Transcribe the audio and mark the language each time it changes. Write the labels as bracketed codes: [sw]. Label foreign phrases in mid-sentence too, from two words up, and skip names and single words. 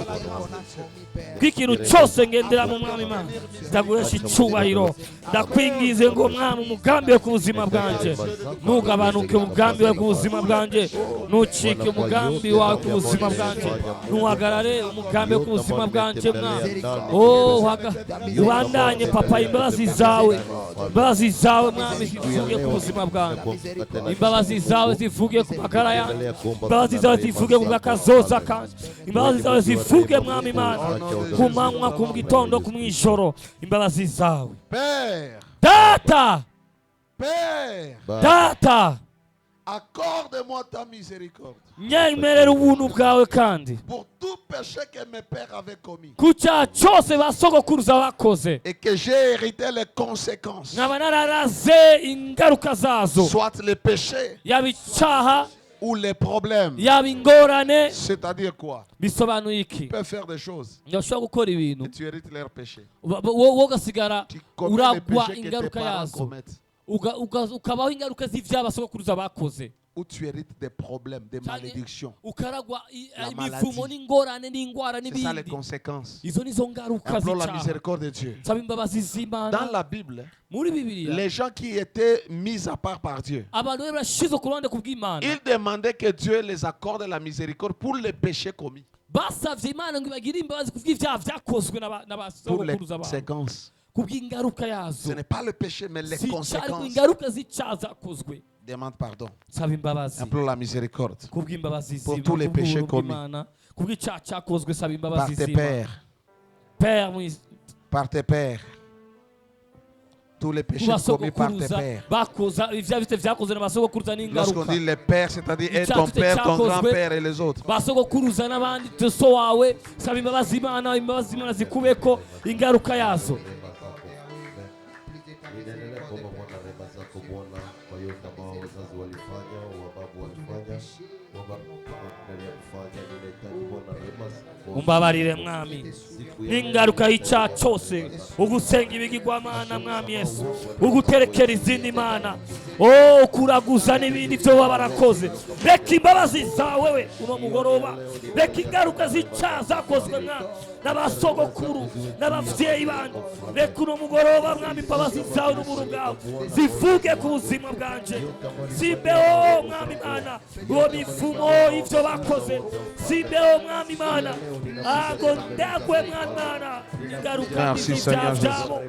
[rw] Kw'ikintu cyose ngendera mu mwami Imana ndaguhesha icyubahiro. Ndakwingize ngo mwami umugambi we ku buzima bwanje ntugabanuke, umugambi we ku buzima bwanje ntucike, umugambi wawe ku buzima bwanje ntuhagarare, umugambi we ku buzima bwanje mwami. Oh, ubandanye papa, imbabazi zawe mwami zivuge ku buzima bwanjye, imbabazi zawe zivuge ku magara yanjye, imbabazi zawe zivuge ku bw'akazoza kanje, imbabazi zawe zivuge mwami Imana ku manywa, ku gitondo, ku mwijoro, imbabazi zawe. Data, Data, [fr] accorde-moi ta miséricorde. [rw] Nyemerera ubuntu bwawe kandi [fr] pour tout péché que mes pères avaient commis [rw] ku cyaha cyose basogokuruza bakoze [fr] et que j'ai hérité les conséquences, [rw] nkaba nararaze ingaruka zazo, [fr] soit les péchés [rw] yaba icyaha [fr] ou les problèmes. [rw] yaba ingorane. [fr] C'est-à-dire quoi? [rw] Bisobanuye iki? [fr] Tu peux faire des choses [rw] ndashobora gukora ibintu [fr] et tu hérites leurs péchés. [rw] wowe ugasigara [fr] Tu commets les [rw] uragwa [fr] péchés que tes [rw] ingaruka [fr] parents [rw] yazo, [fr] commettent. [rw] ukabaho ingaruka z'ivyaha basogokuruza bakoze, [fr] Ou tu hérites des problèmes, des malédictions. [rw] ukaragwa [fr] La [rw] imivumo [fr] maladie. [rw] n'ingorane n'ingwara [fr] C'est ça les [rw] n'ibindi. [fr] conséquences. [rw] Izo nizo ngaruka [fr] Implore la [rw] z'icyaha. [fr] miséricorde de Dieu. [rw] Nsaba imbabazi [fr] Dans [rw] z'Imana. [fr] la Bible, [rw] Muri Bibiliya [fr] les gens qui étaient mis à part par Dieu, [rw] abantu be barashize ku ruhande ku bw'Imana, [fr] ils demandaient que Dieu les accorde la miséricorde pour les péchés commis, [rw] basavye Imana ngo ibagire imbabazi ku bw'ivyaha vyakozwe [fr] pour les [rw] n'abasogokuruza babo, [fr] conséquences. [rw] ku bw'ingaruka [fr] Ce [rw] yazo. [fr] n'est pas le péché, mais les [rw] Si [fr] conséquences. [rw] ingaruka z'icyaha zakozwe, [fr] Demande pardon. [rw] nsaba imbabazi [fr] Implore la miséricorde [rw] ku bw'imbabazi [fr] pour tous les péchés commis [rw] z'Imana, ku bw'icyaha cyakozwe, saba [fr] par [rw] imbabazi [fr] tes [rw] z'Imana. [fr] pères, Père, par tes pères. Tous les péchés commis par tes pères. [rw] bakoza ivya bite vyakozwe n'abasogokuruza [fr] Lorsqu'on [rw] n'ingaruka, [fr] dit les pères, c'est-à-dire et ton père, ton grand-père et les autres. [rw] basogokuruza n'abandi, so wawe, saba imbabazi Imana, imbabazi Imana zikubeko ingaruka yazo. Umbabarire mwami n'ingaruka y'icyaha cyose, ugusenga ibigirwamana mwami Yesu, uguterekera izindi mana, kuraguza n'ibindi byo baba barakoze. Reka imbabazi zawe we uno mugoroba, reka ingaruka z'icyaha zakozwe n'abasogokuru n'abavyeyi banyu, reka uno mugoroba mwami imbabazi zawe n'uburu bwawe zivuge ku buzima bwanje, simbeho mwami Imana uwo mivumo y'ivyo bakoze, simbeho mwami Imana ago ndagwe mwami Imana ingaruka n'ivyaha vyabo.